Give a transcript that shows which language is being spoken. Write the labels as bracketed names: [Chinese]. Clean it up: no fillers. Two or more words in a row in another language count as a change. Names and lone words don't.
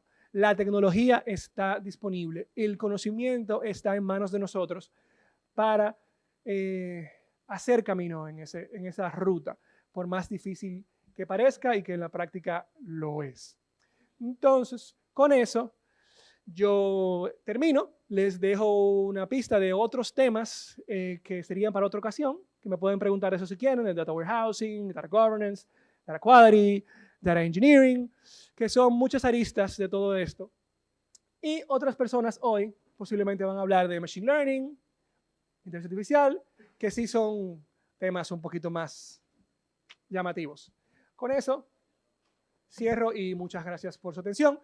[Spanish] La tecnología está disponible. El conocimiento está en manos de nosotros para hacer camino en esa ruta, por más difícil que parezca y que en la práctica lo es. Entonces, con eso, yo termino. Les dejo una pista de otros temas que serían para otra ocasión, que me pueden preguntar eso si quieren, el [English] data warehousing, data governance, data quality, data engineering, [Spanish] que son muchas aristas de todo esto. Y otras personas hoy posiblemente van a hablar de [English] machine learning, [Spanish] inteligencia artificial, que sí son temas un poquito más llamativos. Con eso cierro y muchas gracias por su atención.